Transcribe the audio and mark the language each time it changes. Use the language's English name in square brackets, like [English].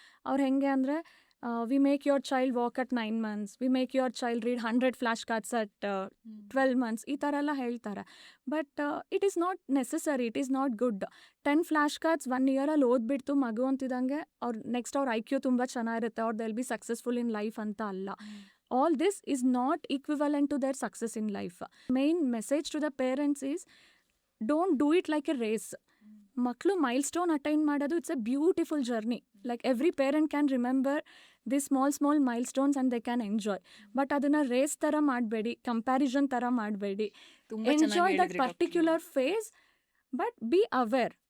[Kannada] ಅವ್ರು ಹೆಂಗೆ ಅಂದರೆ [English] we make your child walk at 9 months, we make your child read 100 flash cards at 12 months, [Kannada] ಈ ಥರ ಎಲ್ಲ ಹೇಳ್ತಾರೆ. [English] But it is not necessary, it is not good. 10 flash cards 1 ಇಯರಲ್ಲಿ [Kannada] ಓದ್ಬಿಡ್ತು ಮಗು ಅಂತಿದ್ದಂಗೆ [English] next ಅವ್ರ IQ [Kannada] ತುಂಬ ಚೆನ್ನಾಗಿರುತ್ತೆ, ಅವ್ರು [English] they'll be successful in life [Kannada] ಅಂತ ಅಲ್ಲ. [English] All this is not equivalent to their success in life. Main message to the parents is don't do it like a race. [Kannada] ಮಕ್ಕಳು mile stone attain ಮಾಡೋದು [English] It's a beautiful journey. Like every parent can remember the small milestones and they can enjoy. [Kannada] But ಅದನ್ನು race ಥರ ಮಾಡಬೇಡಿ, comparison ಥರ ಮಾಡಬೇಡಿ. [English] Enjoy that particular phase, but be aware.